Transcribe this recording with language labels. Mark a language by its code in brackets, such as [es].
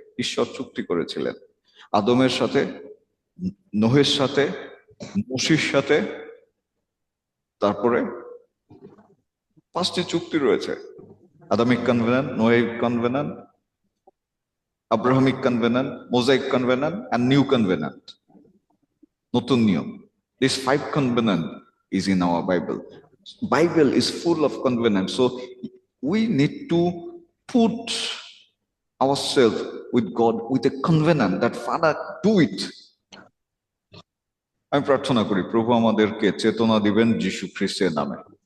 [bn] ঈশ্বর চুক্তি করেছিলেন আদমের সাথে, নোহের সাথে, মসির সাথে, তারপরে 5টি চুক্তি রয়েছে। [en] Adamic covenant, Noahic covenant, Abrahamic covenant, Mosaic covenant and new covenant, [bn] নতুন নিয়ম। [en] This 5 covenant is in our Bible. Bible is full of covenants, so we need to put ourselves with God with a covenant that Father do it. [bn] আমি প্রার্থনা করি প্রভু আমাদেরকে চেতনা দিবেন যীশু খ্রিস্টের নামে।